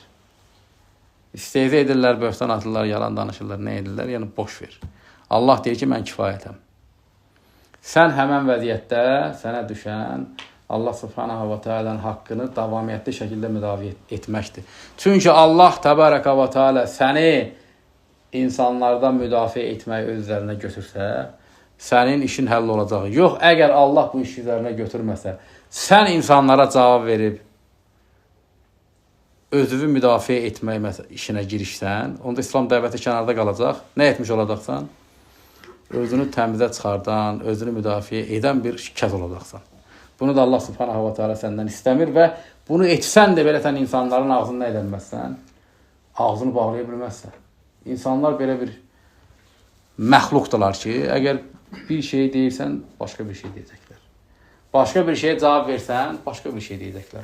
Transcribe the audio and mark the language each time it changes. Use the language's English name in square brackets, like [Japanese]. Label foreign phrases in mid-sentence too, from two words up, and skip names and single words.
[Azerbaijani] İstehza edirlər, böhtan atırlar, yalan danışırlar, nə edirlər? Yəni, boş ver. Allah deyir ki, mən kifayətəm. Sən həmən vəziyyətdə sənə düşən Allah [Arabic] سبحانه وتعالى [Azerbaijani] haqqını davamiyyətli şəkildə müdafiə etməkdir. Çünki Allah [Arabic] تبارك وتعالى [Azerbaijani] səni insanlardan müdafiə etməyi öz üzərinə götürsə, sənin işin həll olacaq. Yox, əgər Allah bu işi üzərinə götürməsə, sən insanlara cavab verib, özünü müdafiə etmək işinə girişsən, onda İslam dəvəti kənarda qalacaq. Nə etmiş olacaqsan? Özünü təmizə çıxardan, özünü müdafiə edən bir kəs olacaqsan. Bunu da Allah [Arabic] سبحانه وتعالى [Azerbaijani] səndən istəmir və bunu etsən də belə sən insanların ağzını nə edəməzsən? Ağzını bağlaya bilməzsən. İnsanlar belə bir məxluqdurlar ki, əgər bir şey deyirsən, başqa bir şey deyəcəklər. Başqa bir şeyə cavab versən, başqa bir şey deyəcəklər.